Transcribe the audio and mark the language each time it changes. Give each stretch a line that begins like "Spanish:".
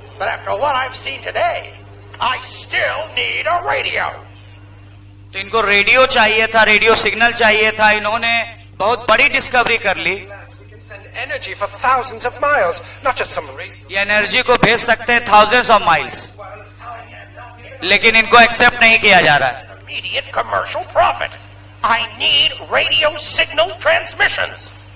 English: But after what I've seen today, I still need a radio.
Hindi: तो इनको radio चाहिए था, रेडियो सिग्नल चाहिए था। इन्होंने बहुत बड़ी डिस्कवरी कर ली,
English: We can send energy for thousands of miles, not just some radio.
Hindi: ये एनर्जी को भेज सकते हैं
English: thousands of miles,
Hindi: लेकिन इनको एक्सेप्ट नहीं किया जा रहा है।
English: Immediate commercial profit. I need radio signal transmissions.